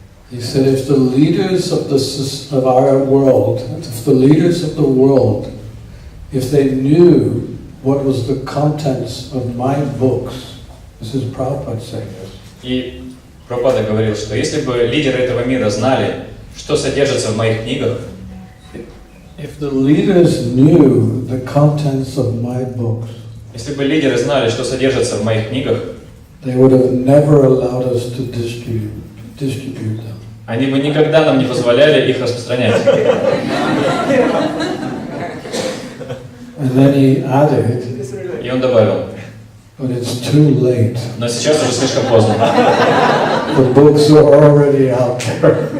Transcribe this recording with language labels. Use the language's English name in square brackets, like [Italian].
[English] He said, if the leaders of our world, if the leaders of the world, if they knew what was the contents of my books, this is Prabhupada saying this. [Russian] И Прабхупада говорил, что если бы лидеры этого мира знали, что содержится в моих книгах, [English] If the leaders knew the contents of my books, [Russian] если бы лидеры знали, что содержится в моих книгах, [English] they would have never allowed us to distribute them. [Russian] они бы никогда нам не позволяли их распространять. [English] And then he added, [Russian] И он добавил, [English] but it's too late. [Russian] но сейчас уже слишком поздно, [English] The books are already out there.